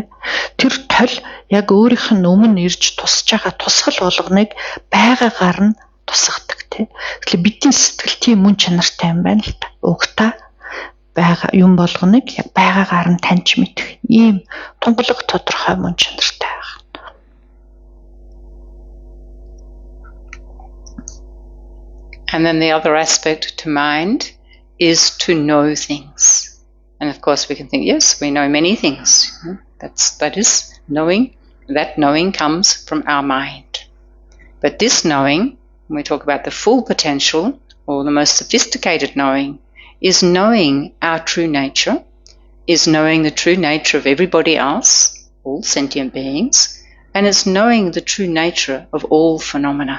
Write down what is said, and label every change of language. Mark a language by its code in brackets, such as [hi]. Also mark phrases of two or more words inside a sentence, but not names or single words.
[mn] Тэр тол яг өөрийнх нь өмнө ирж тусж байгаа тусгал болгоныг байгаагаар нь тусгадаг тийм. Тэгэхээр бидний сэтгэл тийм мөн чанартай юм байна л та. Угтаа байгаа юм болгоныг яг байгаагаар нь таньж мэдэх ийм тунгалаг тодорхой мөн чанартай байна. [en] And then the other aspect to mind is to know things. And of course we can think, yes, we know many things. That is knowing. That knowing comes from our mind. But this knowing, when we talk about the full potential or the most sophisticated knowing, is knowing our true nature, is knowing the true nature of everybody else, all sentient beings, and it's knowing the true nature of all phenomena.